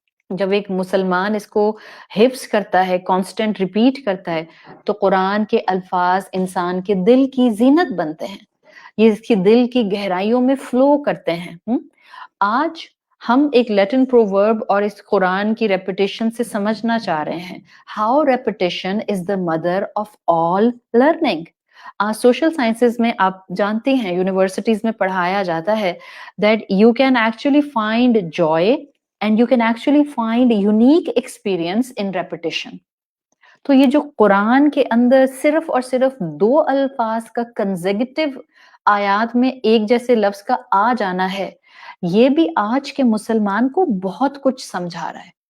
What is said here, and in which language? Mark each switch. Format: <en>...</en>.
<ur>جب ایک مسلمان اس کو حفظ کرتا ہے، کانسٹنٹ ریپیٹ کرتا ہے، تو قرآن کے الفاظ انسان کے دل کی زینت بنتے ہیں، یہ اس کی دل کی گہرائیوں میں فلو کرتے ہیں. آج ہم ایک لیٹن پروورب اور اس قرآن کی ریپیٹیشن سے سمجھنا چاہ رہے ہیں.</ur> <en>How repetition is the mother of all learning.</en> <ur>Social sciences میں آپ جانتے ہیں یونیورسٹیز میں پڑھایا جاتا ہے</ur> <en>That you can actually find joy and you can actually find unique experience in repetition.</en> <ur>تو یہ جو قرآن کے اندر صرف اور صرف 2 الفاظ کا کنزیکٹیو آیات میں ایک جیسے لفظ کا آ جانا ہے، یہ بھی آج کے مسلمان کو بہت کچھ سمجھا رہا ہے.</ur>